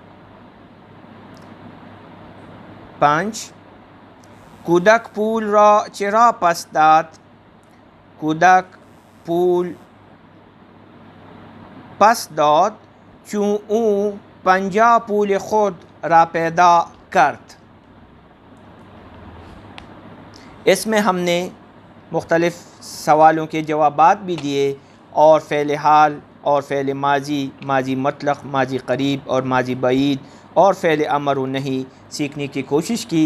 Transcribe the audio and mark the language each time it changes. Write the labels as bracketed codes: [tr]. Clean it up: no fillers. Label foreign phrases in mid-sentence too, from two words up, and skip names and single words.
[fa] 5، کودک پول را چرا پس داد؟ کودک پول پس داد چون او 50 پول خود را پیدا کرد۔ [ur] اس میں ہم نے مختلف سوالوں کے جوابات بھی دیے اور فعل حال اور فعل ماضی، ماضی مطلق، ماضی قریب اور ماضی بعید اور فعل امر و نہیں سیکھنے کی کوشش کی۔